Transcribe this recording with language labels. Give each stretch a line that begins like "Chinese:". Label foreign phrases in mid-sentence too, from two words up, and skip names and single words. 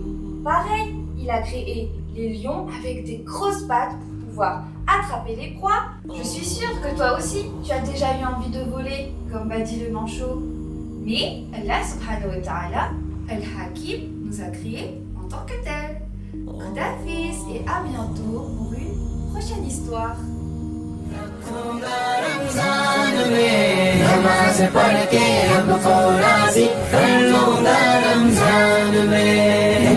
French: Pareil, il a créé les lions avec des grosses pattes pour pouvoir attraper les proies. Je suis sûre que toi aussi, tu as déjà eu envie de voler, comme Badi le manchot. Mais
Arabic: الله سبحانه وتعالى,
French: Al-Hakim, nous a créés en tant que tels. Khudafis et à bientôt pour une prochaine histoire.
Urdu: رمضان میں نماز پڑھ کے رب کو راضی کر لوں گا رمضان میں